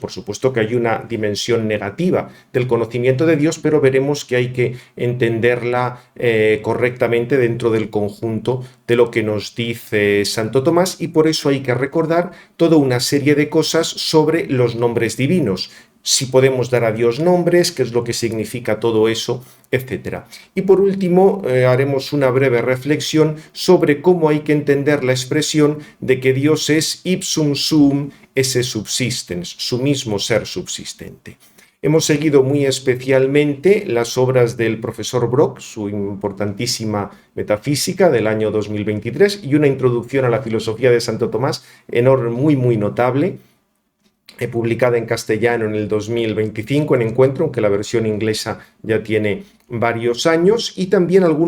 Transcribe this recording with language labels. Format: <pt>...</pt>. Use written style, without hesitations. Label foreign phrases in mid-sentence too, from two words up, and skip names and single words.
<es>Por supuesto que hay una dimensión negativa del conocimiento de Dios, pero veremos que hay que entenderla correctamente dentro del conjunto de lo que nos dice Santo Tomás, y por eso hay que recordar toda una serie de cosas sobre los nombres divinos. Si podemos dar a Dios nombres, qué es lo que significa todo eso, etc. Y por último, haremos una breve reflexión sobre cómo hay que entender la expresión de que Dios es</es> <la>ipsum suum esse subsistens,</la> <es>su mismo ser subsistente. Hemos seguido muy especialmente las obras del profesor Brock, su importantísima metafísica del año 2023, y una introducción a la filosofía de Santo Tomás muy notable, publicada en castellano en el 2025 en Encuentro, aunque la versión inglesa ya tiene varios años, y también</es>